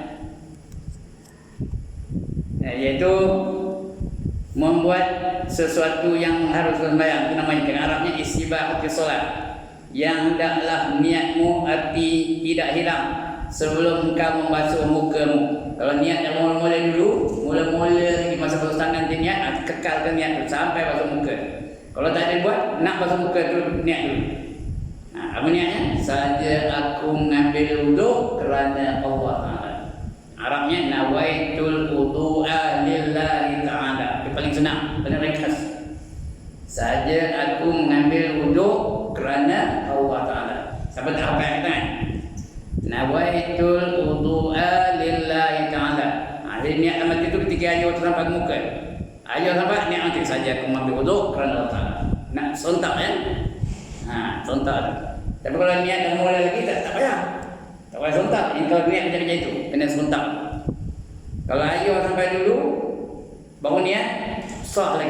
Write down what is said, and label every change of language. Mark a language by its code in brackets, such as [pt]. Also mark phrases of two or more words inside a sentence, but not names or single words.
[ms] Ya, iaitu membuat sesuatu yang mengharuskan sembahyang. Itu namanya dengan Arabnya [ar] istibahati solat. [ms] Yang hendaklah niatmu arti tidak hilang sebelum engkau membasuh mukamu. Kalau niat yang mula-mula dulu, mula-mula lagi masa basuh tangan dia niat, kekalkan niat tu sampai basuh muka. Kalau tak ada buat, nak basuh muka tu niat dulu. Apa niatnya? Saja aku mengambil wudu kerana Allah Ta'ala. Arabnya [ar] nawaitul wudu'a lillahi ta'ala. [ms] Itu paling senang, paling ringkas. Saja aku mengambil wudu kerana Allah Ta'ala. Sampai tak apa yang kan? [ar] Nawaitul wudu'a lillahi ta'ala. [ms] Jadi niat dalam hati itu ketika ayat sampai ke muka. Ayat sampai niat nanti saja aku mengambil wudu kerana Allah Ta'ala. Nak sontak ya? Sontak. Tapi kalau niat dah mula lagi tak payah. Tak payah sontak. Kalau niat macam itu kena sontak. Kalau ayat sampai dulu baru niat sah lagi.